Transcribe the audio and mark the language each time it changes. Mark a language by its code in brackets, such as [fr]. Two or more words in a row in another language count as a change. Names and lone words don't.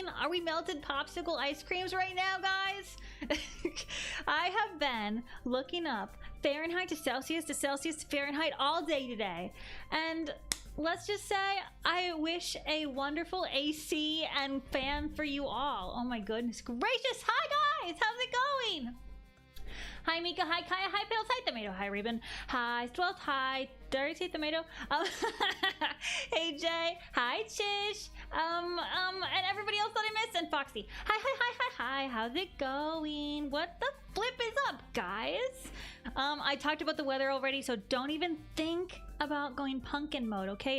[en] Are we melted popsicle ice creams right now, guys? I have been looking up Fahrenheit to Celsius to Celsius to Fahrenheit all day today. And let's just say I wish a wonderful AC and fan for you all. Oh my goodness gracious. Hi guys, how's it going? Hi Mika, hi Kaya, hi Pills, hi Tomato, hi Reuben, hi Swelt, hi Dirty Tomato, hey Jay, hi Chish, and everybody else that I missed, and Foxy. Hi, how's it going? What the flip is up, guys? I talked about the weather already, so don't even think about going pumpkin mode, okay?